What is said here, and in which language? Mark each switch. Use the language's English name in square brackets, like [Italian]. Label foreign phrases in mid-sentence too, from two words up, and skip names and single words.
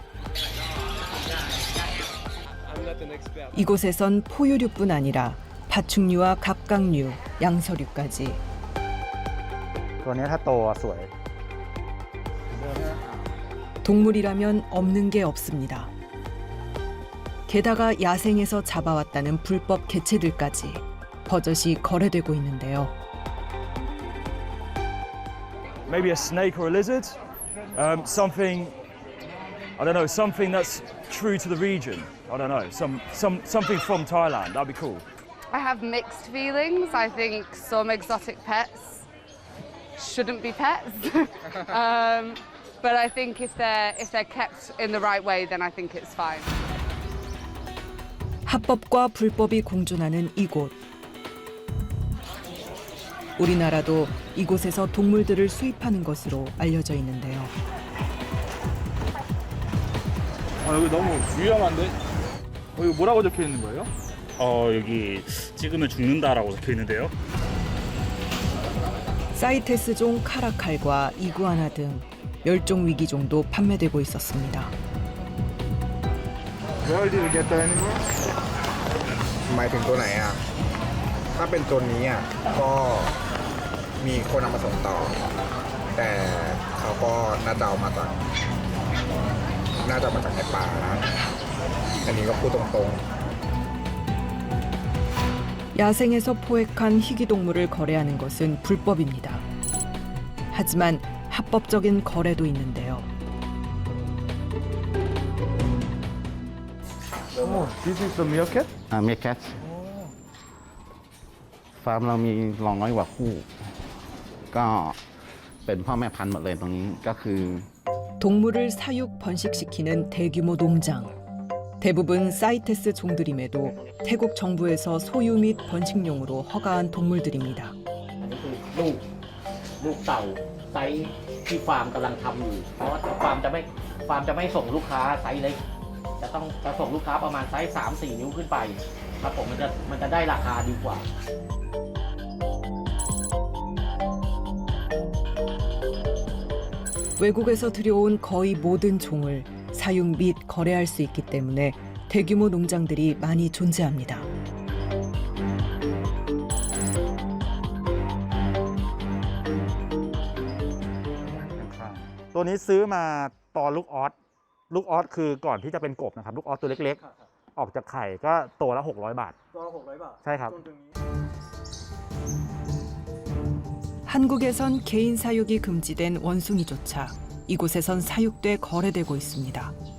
[Korean] 이곳에선 포유류뿐 아니라 파충류와 갑각류, 양서류까지. 동물이라면 없는 게 없습니다. 게다가 야생에서 잡아왔다는 불법 개체들까지 버젓이 거래되고 있는데요. [English] Maybe a snake or a lizard, something, I don't know, something that's true to the region. I don't know, something from Thailand. That'd be cool. I have mixed feelings. I think some exotic pets shouldn't be pets, but I think if they're kept in the right way, then I think it's fine. [Korean] 합법과 불법이 공존하는 이곳. 우리나라도 이곳에서 동물들을 수입하는 것으로 알려져 있는데요. 여기 너무 위험한데? 이거 뭐라고 적혀 있는 거예요? 여기 찍으면 죽는다라고 적혀 있는데요. 사이테스종 카라칼과 이구아나 등 멸종 위기종도 판매되고 있었습니다. [English] Where did you get that anymore? [Thai] หมายถึงตัวไหนอ่ะ ถ้าเป็นตัวนี้อ่ะก็มีคนนำมาส่งต่อ แต่เขาก็น่าจะเอามาจากในป่านะอันนี้ก็พูดตรงๆ [Korean] 야생에서 포획한 희귀동물을 거래하는 것은 불법입니다. 하지만 합법적인 거래도 있는데요. [English] This is the meerkat? [Thai] meerkat ฟาร์มเรามี100 กว่าคู่ก็เป็นพ่อแม่พันธุ์หมดเลยตรงนี้ก็คือ [Korean] 동물을 사육 번식시키는 대규모 농장. 대부분 사이테스 종들임에도 태국 정부에서 소유 및 번식용으로 허가한 동물들입니다. [Thai] ลูกเต่าไซส์ที่ฟาร์มกำลังทำอยู่เพราะว่าฟาร์มจะไม่ส่งลูกค้าไซส์เล็กจะส่งลูกค้าประมาณไซส์ 3-4 นิ้วขึ้นไปครับผมมันจะได้ราคาดีกว่า [Korean] 외국에서 들여온 거의 모든 종을 사육 및 거래할 수 있기 때문에 대규모 농장들이 많이 존재합니다. [Thai] ตัวนี้ซื้อมาตอนลูกออสคือก่อนที่จะเป็นกบนะครับลูกออสตัวเล็กๆออกจากไข่ก็ตัวละ600 บาท ตัวละ600 บาท ใช่ครับ [Korean] 한국에선 개인 사육이 금지된 원숭이조차 이곳에선 사육돼 거래되고 있습니다.